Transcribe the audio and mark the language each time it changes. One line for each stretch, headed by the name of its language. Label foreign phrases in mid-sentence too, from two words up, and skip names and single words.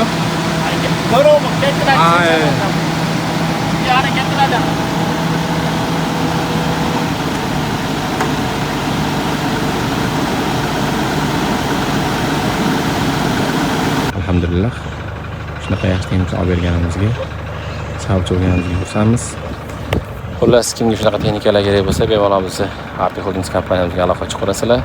Korean: 이제 더러우면 깨끗하게 아, 세차한다고. 이 안에 깨끗하잖아.
Uzbek: Alhamdulillah. Shunaqa yaxshi texnika olib berganimizga sababchi bo'lganimizga xursandmiz. Xullas, kimga shunaqa texnikalar kerak bo'lsa, bemalol bizni Arti Holdings kompaniyamizga aloqa chiqarasizlar.